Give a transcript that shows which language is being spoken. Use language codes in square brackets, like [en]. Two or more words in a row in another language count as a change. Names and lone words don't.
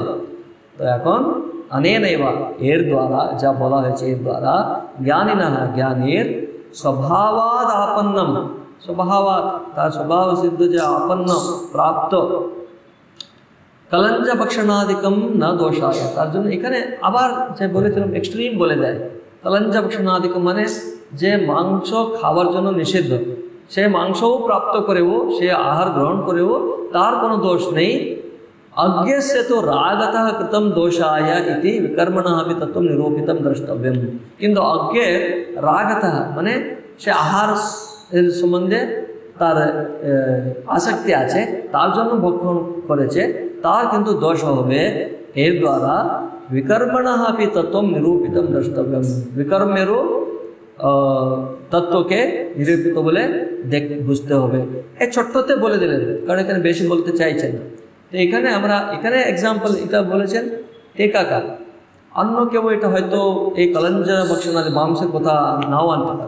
[bn] তো এখন अनेनैव এর দ্বারা যা বলা হয়েছে এর দ্বারা, জ্ঞানিনः জ্ঞানীর [sa] স্বভাবাদ আপন্নম, [bn] স্বভাবাদ তার স্বভাব সিদ্ধ যে আপন্ন প্রাপ্ত, [sa] কলঞ্জ ভক্ষণাদিকম না দোষায়, [bn] তার জন্য এখানে আবার যে বলেছিলাম এক্সট্রিম বলে দেয়। [sa] কলঞ্জ ভক্ষণাদিকম [bn] মানে যে মাংস খাওয়ার জন্য নিষিদ্ধ, সে মাংসও প্রাপ্ত করেও, সে আহার গ্রহণ করেও তার কোনো দোষ নেই। [sa] अज्ञस्य तो रागतः कृतं दोषाय इति विकर्मणः अपि तत्त्वं निरूपितं द्रष्टव्यं। किन्तु अज्ञे रागतः [bn] মানে সে আহার এর সম্বন্ধে তার আসক্তি আছে, তার জন্য ভক্ষণ করেছে, তার কিন্তু দোষ হবে। এর দ্বারা [sa] विकर्मणः अपि तत्त्वं निरूपितं द्रष्टव्यं, [bn] বিকর্মেরও তত্ত্বকে নিরূপিত বলে বুঝতে হবে। এই ছোট্টতে বলে দিলেন, কারণ এখানে বেশি বলতে চাইছেন না। তো এখানে আমরা এখানে এক্সাম্পল এটা বলেছেন টেকাকার, অন্য কেউ এটা হয়তো এই কলঞ্জ ভক্ষণাদি মাংসের কথা নাও আনতে পারে।